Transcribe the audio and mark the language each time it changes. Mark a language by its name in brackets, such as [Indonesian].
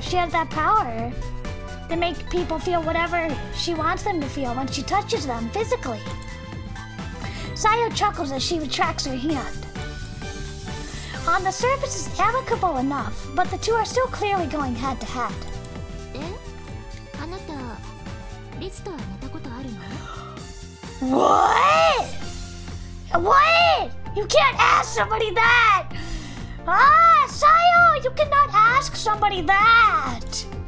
[English] She has that power to make people feel whatever she wants them to feel when she touches them physically. Sayo chuckles as she retracts her hand. On the surface, it's amicable enough, but the two are still clearly going head to head. [Japanese] あなたリツとは寝たことあるの？ [English] What? What? You can't ask somebody that! Ah, Sayo, you cannot ask somebody that!